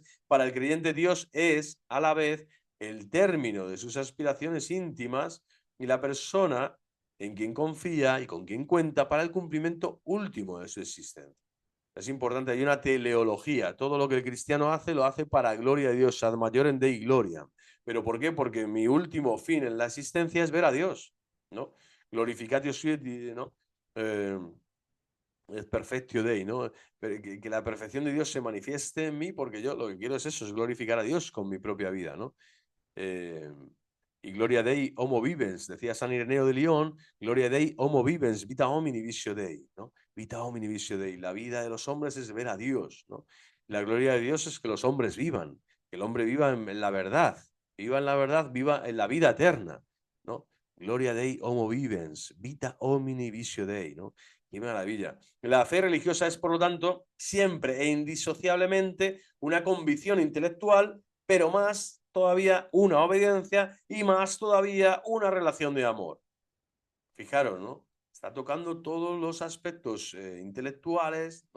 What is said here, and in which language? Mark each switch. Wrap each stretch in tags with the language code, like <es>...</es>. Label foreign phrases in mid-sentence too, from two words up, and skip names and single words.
<es>Para el creyente, Dios es, a la vez, el término de sus aspiraciones íntimas y la persona en quien confía y con quien cuenta para el cumplimiento último de su existencia. Es importante, hay una teleología. Todo lo que el cristiano hace, lo hace para gloria de Dios,</es> <la>ad majorem Dei gloria.</la> <es>¿Pero por qué? Porque mi último fin en la existencia es ver a Dios, ¿no?</es> <la>Glorificatio sui,</la> <es>¿no? Es</es> <la>perfectio Dei,</la> <es>¿no? Que la perfección de Dios se manifieste en mí, porque yo lo que quiero es eso, es glorificar a Dios con mi propia vida, ¿no?</es> <la>Eh, y Gloria Dei homo vivens,</la> <es>decía San Ireneo de León,</es> <la>Gloria Dei homo vivens, vita homini visio Dei, ¿no? Vita homini visio Dei.</la> <es>La vida de los hombres es ver a Dios, ¿no? La gloria de Dios es que los hombres vivan, que el hombre viva en la verdad, viva en la verdad, viva en la vida eterna, ¿no?</es> <la>Gloria Dei homo vivens, vita homini visio Dei,</la> <es>¿no? Qué maravilla. La fe religiosa es, por lo tanto, siempre e indisociablemente una convicción intelectual, pero más todavía una obediencia y más todavía una relación de amor. Fijaros, ¿no? Está tocando todos los aspectos intelectuales, ¿no?</es>